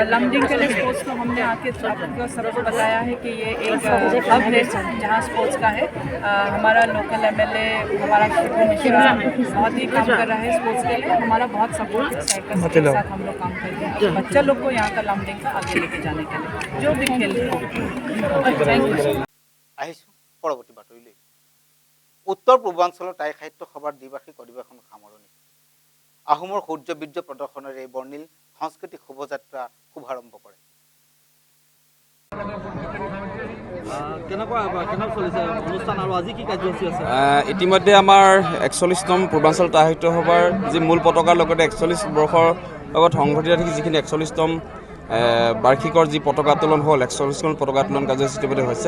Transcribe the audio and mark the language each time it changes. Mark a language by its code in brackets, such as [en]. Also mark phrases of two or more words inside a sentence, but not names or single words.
[hi] लमडिंग के लिए स्पोर्ट्स को हमने आके आपको सबको बताया है कि ये एक हब है जहाँ स्पोर्ट्स का है। हमारा लोकल एमएलए हमारा शिबू मिश्रा बहुत ही काम कर रहा है स्पोर्ट्स के लिए, हमारा बहुत सपोर्ट है, साइकिल्स के साथ हम लोग काम करते हैं बच्चा लोग को यहाँ का लमडिंग का आगे लेके जाने के लिए जो भी खेल [en] thank you. [as] আহিছোঁ পৰৱৰ্তী বাতৰিলৈ। উত্তৰ পূৰ্বাঞ্চলৰ টাই সাহিত্য সভাৰ দ্বিবাৰ্ষিক অধিৱেশন সামৰণি। আহোমৰ সূৰ্যবীৰ্য প্ৰদৰ্শনেৰে বৰ্ণিল সাংস্কৃতিক শোভাযাত্ৰা শুভাৰম্ভ কৰে। ইতিমধ্যে আমাৰ 41তম পূৰ্বাঞ্চল টাই সাহিত্য সভাৰ যি মূল পতাকাৰ লগতে 41 বৰ্ষৰ লগত সংঘটিত থাকি যিখিনি 41তম বাৰ্ষিকৰ যি পতাকা উত্তোলন হ'ল, 41খন পতাকা উত্তোলন কাৰ্যসূচী ইতিমধ্যে হৈছে।